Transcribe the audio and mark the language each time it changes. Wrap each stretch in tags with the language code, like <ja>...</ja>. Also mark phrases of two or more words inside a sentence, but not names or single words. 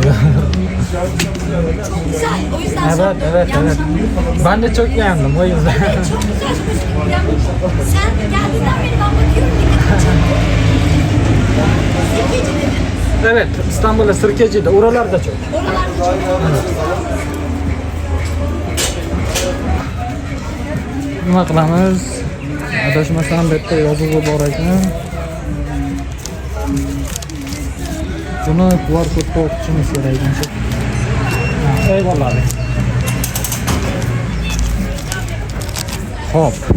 <tr>Çok güzel. O yüzden sordum. Evet. Yanlış anlamadım. Ben de çok beğendim o yüzden. Evet, çok güzel. Ya, sen geldiğinden beri ben bakıyorum dikkatimi çekti. Sirkeci dedin. Evet, İstanbul'da Sirkeci'de, oralarda çok. Oralarda çok.</tr> <uz>Nima qilamiz? Adashmasam bu yerda yozuvi bor ekan. Buni QR-kodga o'qishimiz kerak ekan.</uz> <tr>Eyvallah. Hop.</tr>